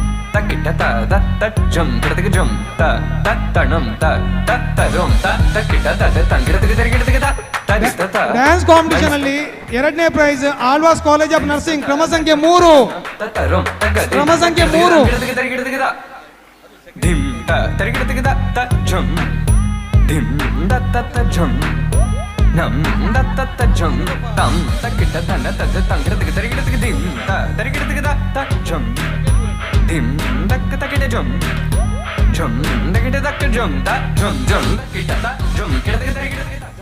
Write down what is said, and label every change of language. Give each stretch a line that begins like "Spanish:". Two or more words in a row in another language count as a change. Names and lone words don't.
English: ತಕ್ಕಿಟ್ಟ ತ ದತ್ತ ಜಂ ಗಿಡದಿಗ ಜಂ ತ ತತ್ತಣಂ ತ ತತ್ತರಂ ತ ತಕ್ಕಿಟ್ಟ ತ ತಂಗಿಡದಿಗ ತರಿಗಿಡದಿಗ ತ ತರಿಸ್ತ ತ dance competition
Kannada: ಅಲ್ಲಿ 2ನೇ ಪ್ರೈಸ್ ಆಳ್ವಾಸ್ ಕಾಲೇಜ್ ಆಫ್ ನರ್ಸಿಂಗ್ ಕ್ರಮ ಸಂಖ್ಯೆ 3 ತತ್ತರಂ ಕ್ರಮ ಸಂಖ್ಯೆ 3 ಗಿಡದಿಗ ತರಿಗಿಡದಿಗ ತ ಧಿಂ ತ ತರಿಗಿಡದಿಗ ತ ಜಂ ಧಿಂ ದತ್ತ ಜಂ ನಂ ದತ್ತ ಜಂ ತಂ ತಕ್ಕಿಟ್ಟ ತನ ತದ ತಂಗಿಡದಿಗ ತರಿಗಿಡದಿಗ ಧಿಂ ತ ತರಿಗಿಡದಿಗ ತ ಜಂ ಧಿಂ ದಕ್ಕ ತಕಿಟ ಜಂ ಜಂ ದಕಿಟ ದಕ್ಕ ಜಂ ತ ಜಂ ಜಂ ಕಿಟ ತ ಜಂ ಕಿಡದಿಗ ತರಿಗಿಡದಿಗ